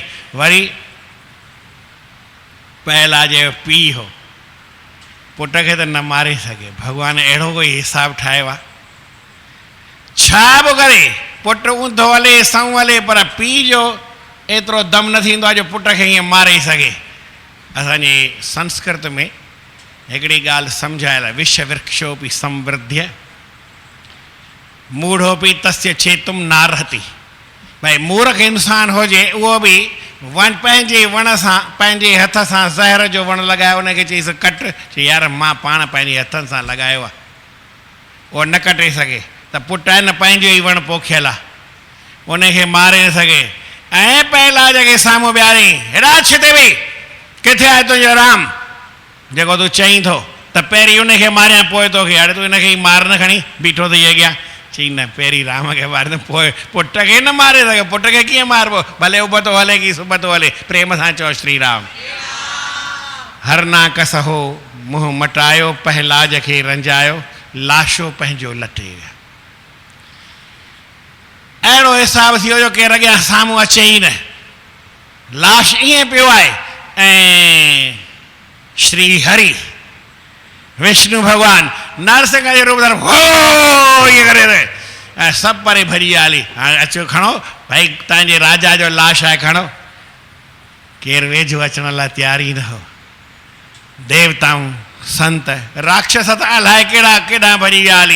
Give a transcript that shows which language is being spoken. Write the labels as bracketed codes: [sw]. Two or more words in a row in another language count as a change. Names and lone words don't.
[sd] वरी पहला जो पीउ हो, पुट खे त न मारे सघे, भॻवान अहिड़ो कोई हिसाब ठाहियो आहे। छा बि करे पुट ऊंधो हले सऊं हले, पर पीउ जो एतिरो दम न थींदो आहे जो पुट खे हीअं मारे सघे। असांजे संस्कृत में हिकिड़ी ॻाल्हि सम्झायल आहे, [sa] विश्व वृक्षोपि संवृद्ध्य मूढ़ोपि तस्य चेतुम नारहति। [sd] भाई मूर्ख इंसान हुजे, उहो बि पंहिंजे वण सां, पंहिंजे हथ सां ज़हर जो वण लॻायो, उनखे चईसि कट, चई यार मां पाण पंहिंजे हथनि सां लॻायो आहे, उहो न कटे सघे। त पुटु आहे न, पंहिंजो ई वण पोखियल आहे, उनखे मारे न सघे। ऐं पहला जॻह साम्हूं ॿियारी, हेॾा छिते बि किथे आहे तुंहिंजो राम, जेको तूं चईं थो त पहिरीं उनखे मारियां पोइ तोखे, हाणे तूं इनखे ई मार न खणी बीठो अथई अॻियां। चई न, पहिरीं राम खे मारे पोइ पुट खे न मारे सघे, पुट खे कीअं मारबो, भले उबतो हले की सुबतो हले, प्रेम सां चओ श्री राम। हर नाकस हो मुंहुं मटायो, पहलाज खे रंजायो, लाशो पंहिंजो लटे विया। अहिड़ो हिसाब थी वियो जो केरु अॻियां साम्हूं अचे ई न, लाश ईअं पियो आहे। ऐं श्री हरि विष्णु भगवान नरसिंह जे रूप में हो ईअं करे रहे, ऐं सभु परे भॼी विया हली। हाणे अचो खणो भाई, तव्हांजे राजा जो लाश आहे, खणो। केरु वेझो अचण लाइ तयार ई न हो। देवताऊं, संत, राक्षस त अलाए केॾा केॾा भॼी विया हली।